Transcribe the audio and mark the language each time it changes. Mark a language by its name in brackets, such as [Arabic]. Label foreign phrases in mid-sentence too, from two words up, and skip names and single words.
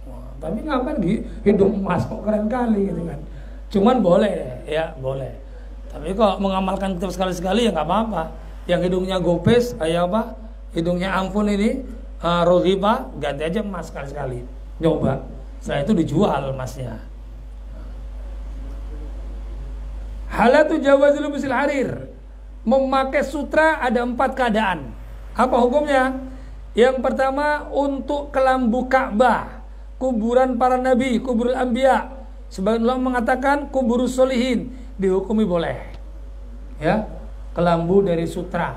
[Indonesian] Tapi ngapain hidung emas kok keren kali gitu kan. Cuman boleh ya, boleh. Tapi kalau mengamalkan kitab sekali-sekali ya nggak apa-apa. Yang hidungnya gopes kayak apa? Hidungnya ampun ini rohiba, ganti aja emas sekali-sekali. Nyoba. Setelah itu dijual emasnya. [Arabic] حالة جواز لبس الحرير. [Indonesian] Memakai sutra ada 4 keadaan. Apa hukumnya? Yang pertama untuk kelambu Ka'bah, kuburan para nabi, [Arabic] قبور الأنبياء. [Indonesian] Sebagian ulama mengatakan [Arabic] قبور الصالحين [Indonesian] dihukumi boleh. Ya, kelambu dari sutra.